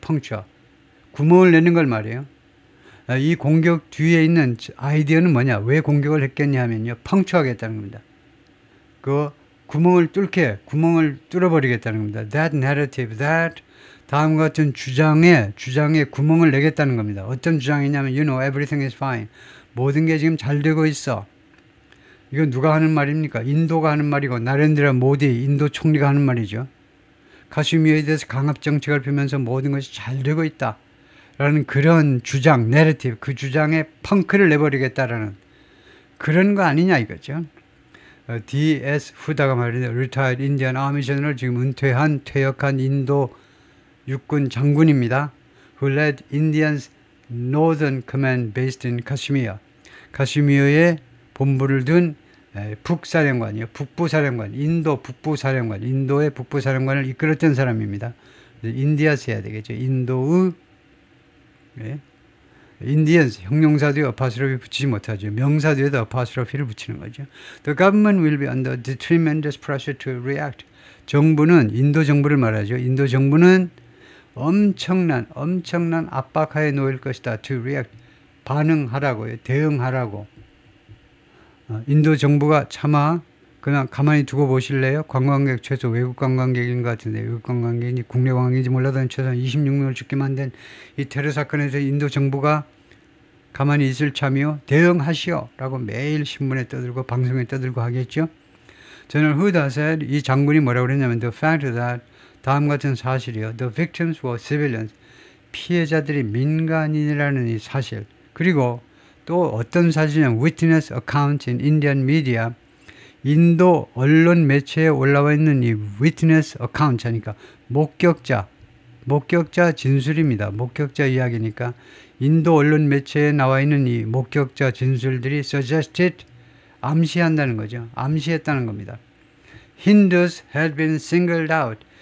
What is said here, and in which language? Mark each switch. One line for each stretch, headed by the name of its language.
Korean: puncture 구멍을 내는 걸 말이에요. 이 공격 뒤에 있는 아이디어는 뭐냐? 왜 공격을 했겠냐 하면요, puncture하겠다는 겁니다. 그 구멍을 뚫어버리겠다는 겁니다. That narrative, 다음과 같은 주장에 구멍을 내겠다는 겁니다. 어떤 주장이냐면
English: you know everything is fine.
Korean: 모든 게 지금 잘 되고 있어. 이건 누가 하는 말입니까? 인도가 하는 말이고 나렌드라 모디 인도 총리가 하는 말이죠. 카슈미르에 대해서 강압 정책을 펴면서 모든 것이 잘 되고 있다 라는 그런 주장, 내러티브, 그 주장에 펑크를 내버리겠다라는 그런 거 아니냐 이거죠. D.S. 후다가 말이죠.
English: Retired Indian Army General,
Korean: 지금 퇴역한 인도 육군 장군입니다.
English: Who led Indians Northern Command based in Kashmir.
Korean: 카슈미르에 본부를 둔 북사령관이요. 북부사령관, 인도 북부사령관, 인도의 북부사령관을 이끌었던 사람입니다. 인디아스 해야 되겠죠. 인도의 Indians, 형용사 뒤에 apostrophe 붙이지 못하죠. 명사 뒤에도 apostrophe를 붙이는 거죠.
English: The government will be under tremendous pressure to react.
Korean: 정부는, 인도 정부를 말하죠. 인도 정부는 엄청난 압박하에 놓일 것이다. To react. 반응하라고요. 대응하라고. 인도 정부가 차마 그냥 가만히 두고 보실래요? 관광객 최소 외국 관광객인 것 같은데 외국 관광객이 국내 관광객인지 몰라도 최소 26명을 죽게 만든 이 테러 사건에서 인도 정부가 가만히 있을 참이요? 대응하시오 라고 매일 신문에 떠들고 방송에 떠들고 하겠죠. 저는 후다셀 이 장군이 뭐라고 그랬냐면 The fact that 다음 같은 사실이요.
English: The victims were civilians.
Korean: 피해자들이 민간인이라는 이 사실. 그리고 또 어떤 사실이냐면
English: Witness account in Indian media.
Korean: 인도 언론 매체에 올라와 있는 이 witness account 하니까 목격자 진술입니다. 목격자 이야기니까 인도 언론 매체에 나와 있는 이 목격자 진술들이 suggested 암시한다는 거죠. 암시했다는 겁니다.
English: Hindus had been singled out.